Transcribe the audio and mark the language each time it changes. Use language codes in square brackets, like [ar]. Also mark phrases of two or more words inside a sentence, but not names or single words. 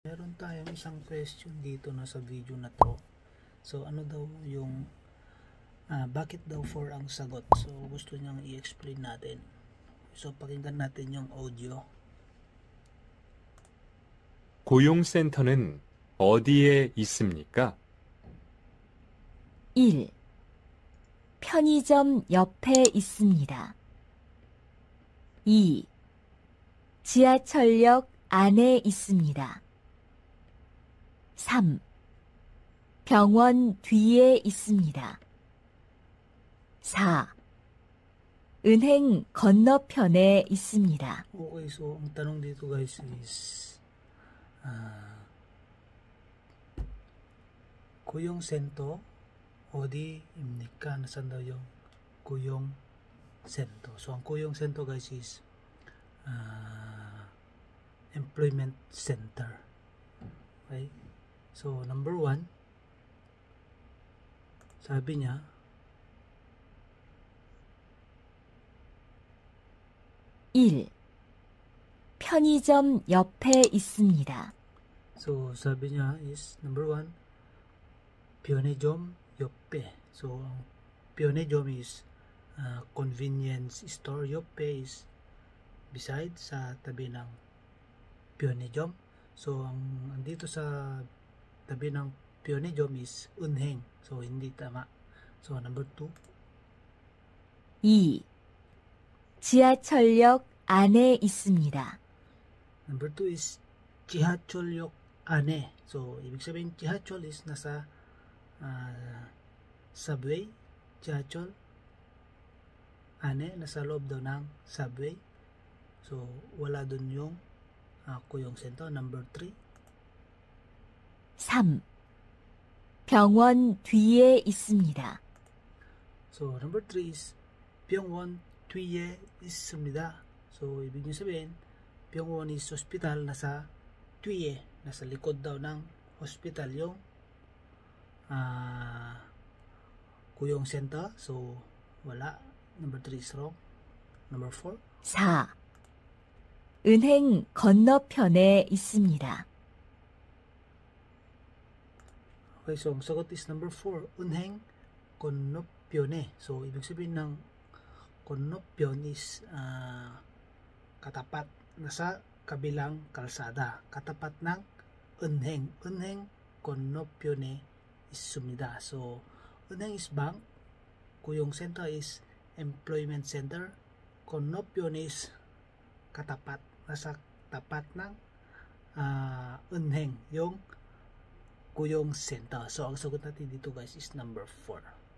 [tl] meron tayong isang question dito na sa video na to. So ano daw yung bakit daw 4 ang sagot? So gusto niyang i-explain natin. So pakinggan natin yung audio. [ko] 고용센터는 어디에 있습니까? 1. 편의점 옆에 있습니다. 2. 지하철역 안에 있습니다. 3. 병원 뒤에 있습니다. 4. 은행 건너편에 있습니다. [tl] Okay, so ang tanong dito [en] guys is [ko] 고용센터 어디입니까? [tl] Nasaan daw yung 고용센터? So ang 고용센터 [en] guys is employment center. Okay? So number 1, [tl] sabi niya [ko] 일. 편의점 옆에 있습니다. [tl] So sabi niya [en] is number 1, [ko] 편의점 옆에. [en] So 편의점 is convenience store, 옆에 is beside, [tl] sa tabi ng 편의점. So ang andito sa tabi ng 편의점 is 은행. So hindi tama. [en] So number 2, [ko] 2. 지하철역 안에 있습니다. [en] number 2 is [ko] 지하철역 안에. [tl] So ibig sabihin 지하철 is nasa subway, 지하철 안에 nasa loob daw ng subway. So wala dun yung 고용센터. [en] number 3, [ko] 3. 병원 뒤에 있습니다. [en] so number 3 is [ko] 병원 뒤에 있습니다. [tl] So ibig niyo sabihin 병원 [en] is hospital, [tl] nasa 뒤에, nasa likod daw ng hospital yung 고용센터. So wala. [en] number 3 is wrong. number 4, [ko] 4. 은행 건너편에 있습니다. [tl] okay, so ang sagot [en] is number 4, [ko] 은행 건너편에. [tl] So ibig sabihin ng 건너편 is katapat, nasa kabilang kalsada, katapat ng 은행. [ko] 은행 건너편에 있습니다. [tl] So 은행 [en] is bank, [tl] 고용센터 [en] is employment center, [tl] 건너편 is katapat, nasa tapat ng 은행 yung 고용센터. So ang sagot natin dito [en] guys is number 4.